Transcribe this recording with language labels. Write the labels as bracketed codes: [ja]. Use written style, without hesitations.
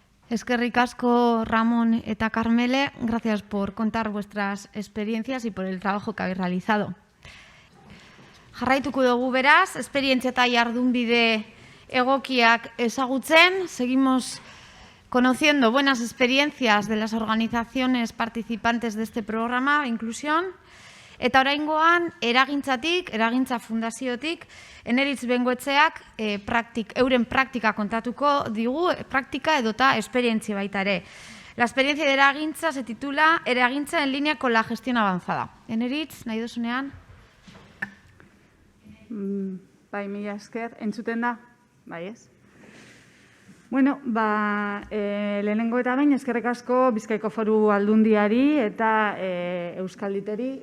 [eu] Eskerrik asko, Ramón eta Carmele. [es] Gracias por contar vuestras experiencias y por el trabajo que habéis realizado. [eu] Jarraituko dugu beraz, esperientzia eta jardunbide egokiak ezagutzen. [es] Seguimos conociendo buenas experiencias de las organizaciones participantes de este programa de inclusión. [eu] Eta oraingoan, eragintza fundaziotik, Eneritz Bengoetxeak euren praktika kontatuko digu, praktika edota esperientzia baita ere. [es] La experiencia de eragintza se titula Eragintza en línea con la gestión avanzada. [eu] Eneritz, nahi duzunean? Bai, mila esker, entzuten da? Bai, ez? Bueno, lehenengo eta behin eskerrik asko Bizkaiko Foru Aldundiari eta Euskalditeri.